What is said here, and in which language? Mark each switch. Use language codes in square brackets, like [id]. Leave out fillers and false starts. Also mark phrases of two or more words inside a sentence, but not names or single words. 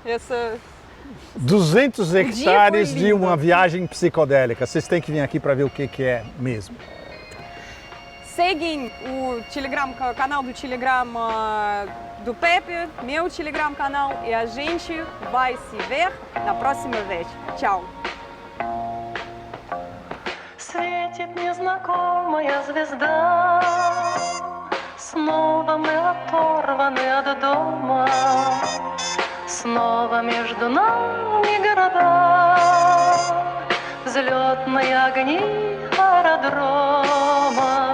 [pt] 200 hectares de uma viagem psicodélica. Vocês têm que vir aqui para ver o que é mesmo. Seguem o canal do Telegram do Pepe, meu Telegram canal, e a gente vai se ver na próxima vez. Tchau! [ru] Светит незнакомая звезда, снова мы оторваны от дома, снова между нами города, взлетные огни аэродрома.